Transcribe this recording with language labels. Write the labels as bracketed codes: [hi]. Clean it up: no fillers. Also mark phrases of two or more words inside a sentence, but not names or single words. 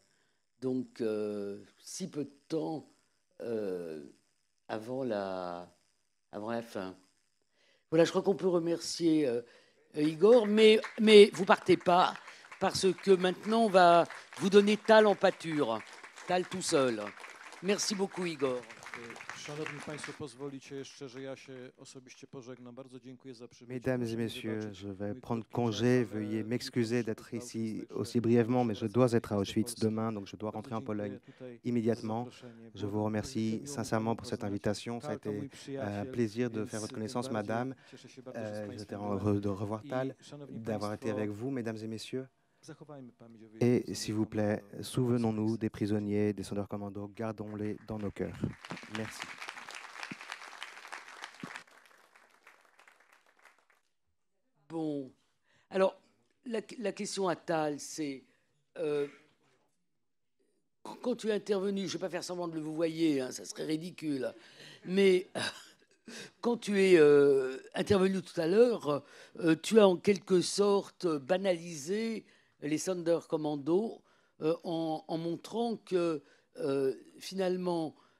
[fr] Donc, si peu de temps avant la avant la fin. Voilà, je crois qu'on peut remercier Igor, mais vous partez pas, parce que maintenant, on va vous donner Tal en pâture. Tal tout seul. Merci beaucoup, Igor. [pl] Szanowni Państwo, pozwolicie jeszcze, że ja się osobiście pożegnam. Bardzo dziękuję za przybycie. [fr] Mesdames et [pl] Proszę mi [fr] messieurs, [pl] wybaczyć [fr] je vais [pl] mój [fr] prendre [pl] krótki [fr] congé. [pl] przerw, ale [fr] Veuillez [pl] tylko [fr] m'excuser [pl] muszę [fr] d'être [pl] być [fr] ici [pl] zdać [fr] aussi [pl] się [fr] brièvement, mais je [pl] raz [fr] dois [pl] do [fr] être à Auschwitz [pl] Polski. [fr] demain, donc je dois [pl] Bardzo [fr] rentrer en Pologne [pl] dziękuję tutaj [fr] immédiatement. [pl] za zaproszenie. [fr] Je [pl] Było [fr] vous [pl] nam [fr] remercie [pl] miło [fr] sincèrement pour cette [pl] poznać. [fr] invitation. Ça a [pl] Tal to [fr] été [pl] mój [fr] un [pl] przyjaciel, [fr] plaisir de [pl] więc [fr] faire votre [pl] tym [fr] connaissance, [pl] bardziej [fr] madame. [pl] cieszę się bardzo, że z [fr] J'étais [pl] Państwem [fr] heureux [pl] byłem. [fr] de revoir Tal, [pl] I, szanowni [fr] d'avoir été [pl] Państwo, [fr] avec vous, mesdames et messieurs. [pl] zachowajmy pamięć o [fr] Et [pl] wyjątku [fr] s'il vous plaît, souvenons-nous des prisonniers, des Sonderkommando, gardons-les dans nos cœurs. Merci. Bon, alors, la question à Tal, c'est quand tu es intervenu, je ne vais pas faire semblant de le vous voyez, hein, ça serait ridicule, mais quand tu es intervenu tout à l'heure, tu as en quelque sorte banalisé les Sonderkommando en montrant que finalement